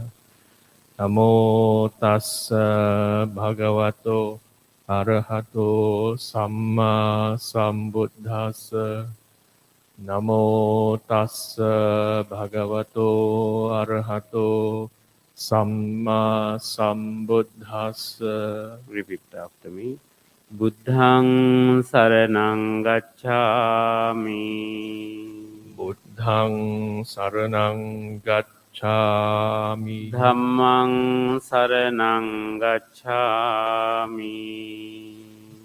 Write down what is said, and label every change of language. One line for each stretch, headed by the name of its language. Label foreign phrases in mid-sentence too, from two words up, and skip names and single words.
Pali: Namo tassa bhagavato arahato samma sambuddhassa. Namo tassa bhagavato arahato samma sambuddhassa.
English: Repeat after me.
Pali: Buddhang saranang gacchami. Buddhang saranang gacchami. Dhammang saranang gacchami.